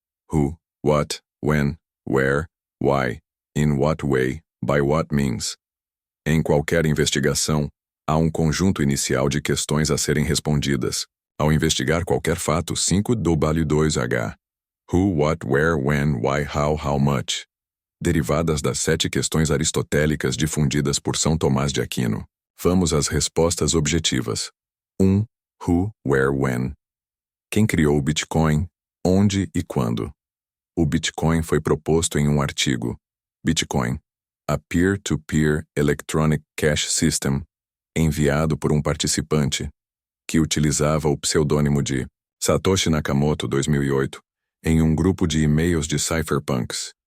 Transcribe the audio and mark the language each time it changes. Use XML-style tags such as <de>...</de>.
<en>Who, what, when, where, why, in what way, by what means.</en> <pt>Em qualquer investigação, há um conjunto inicial de questões a serem respondidas. Ao investigar qualquer fato, 5-2h.</pt> <en>Who, what, where, when, why, how much.</en> <pt>Derivadas das 7 questões aristotélicas difundidas por São Tomás de Aquino. Vamos às respostas objetivas. 1.</pt> <en>Who, where, when.</en> <pt>Quem criou o Bitcoin, onde e quando? O Bitcoin foi proposto em um artigo. Bitcoin,</pt> <en>a peer-to-peer electronic cash system,</en> <pt>enviado por um participante, que utilizava o pseudônimo de Satoshi Nakamoto 2008, em um grupo de e-mails de cypherpunks.</pt>